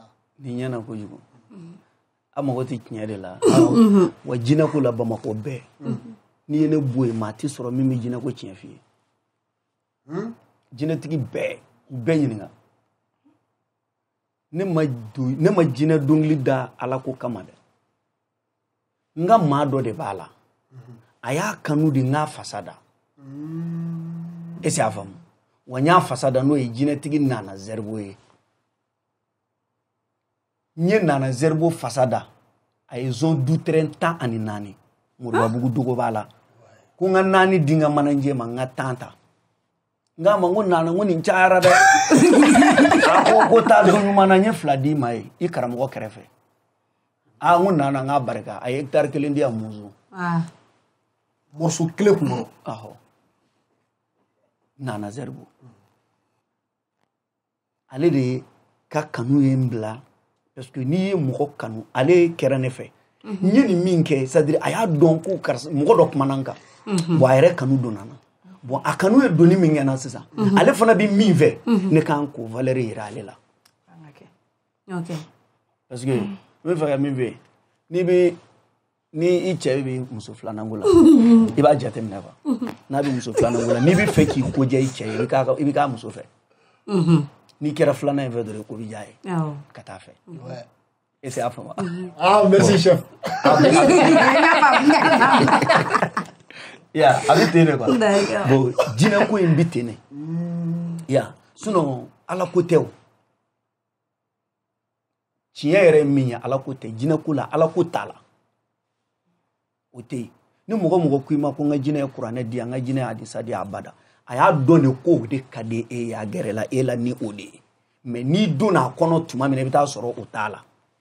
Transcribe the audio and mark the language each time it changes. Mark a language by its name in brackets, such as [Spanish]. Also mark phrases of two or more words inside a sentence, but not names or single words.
[Bambara] ni ɲɛna kojugu a mago tɛ tiɲɛ de la wa jinɛ ko la Bamakɔ bɛɛ n'i ye ne bɔ yen maa tɛ sɔrɔ min bɛ jinɛ ko tiɲɛ f'i ye jinɛtigi bɛɛ u bɛɛ ɲininka ne ma jinɛ dɔnkili da Ala ko kama dɛ n ka maa dɔ de b'a la a y'a kanu de n k'a fasa da [French] est-ce que [Bambara] a faamu wa n y'a fasa da n'o ye jinɛtigi Nana Zerbo ye n ye Nana Zerbo fasa da a ye zone dutɛrɛn 14 Moribabugu dogo b'a la ko n ka 4 di n ka manajɛ ma n ka 10 ta n k'a ma n ko Nana n ko nin cayara dɛ a ko t'a dɔn ɲuman na n ye 2 d'i ma ye i karamɔgɔ kɛrɛfɛ n ko Nana n k'a barika a ye hectare 1 di yan Muzu morceau kelen kun kɔrɔ ahɔ Nana Zerbo ale de ka kanu ye n bila [French] parce que [Bambara] n'i ye mɔgɔ kanu ale kɛra ne fɛ n ye nin min kɛ [French] c'est à dire [Bambara] a y'a dɔn ko karisa mɔgɔ dɔ kumana n kan bon a yɛrɛ kanu donna n na bon a kanu ye donni min kɛ n na sisan ale fana bɛ min fɛ ne kan k'o valeur yira ale la [French] parce que [Bambara] n bɛ fɛ ka min fɛ ni i cɛ bɛ muso filanan ko la i b'a jateminɛ quoi n'a bɛ muso filanan ko la n'i bɛ fɛ k'i ko diya i cɛ ye i bɛ k'a muso fɛ n'i kɛra filanan in fɛ dɔrɔn ko bɛ diya ye ka taa fɛ [French] est-ce que [Bambara] a faamu [French] merci chef [Bambara] ya a bɛ ten de [French] quoi bon [Bambara] jinɛ ko in bɛ ten de ya sinon Ala ko tɛ o tiɲɛ yɛrɛ ye min ye Ala ko tɛ jinɛ ko la Ala ko t'a la o tɛ yen ni mɔgɔ ko i ma ko n ka jinɛ ye kuranɛ di yan n ka jinɛ ye hadisa di a bada a y'a dɔn de ko o de ka di e ye a gɛrɛla e la ni o de ye mais n'i donna a kɔnɔ tuma min na i bɛ taa sɔrɔ o t'a la